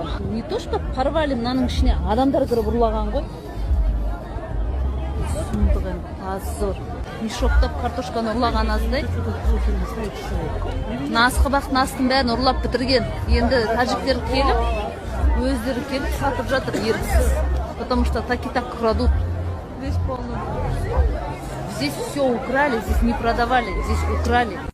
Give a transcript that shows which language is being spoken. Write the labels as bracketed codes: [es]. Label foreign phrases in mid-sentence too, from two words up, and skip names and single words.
[ru] Не то, что порвали, [kk] мынаның ішіне адамдар кіріп ұрлаған ғой. Сұмдық енді, позор. Мешоктап картошканы ұрлаған аздай. Насқыбақтың астын бәрін ұрлап бітірген. Енді тәжіктер келіп, өздері келіп сатып жатыр еріксіз. [ru] Потому что так крадут. Здесь все украли, здесь не продавали, здесь украли.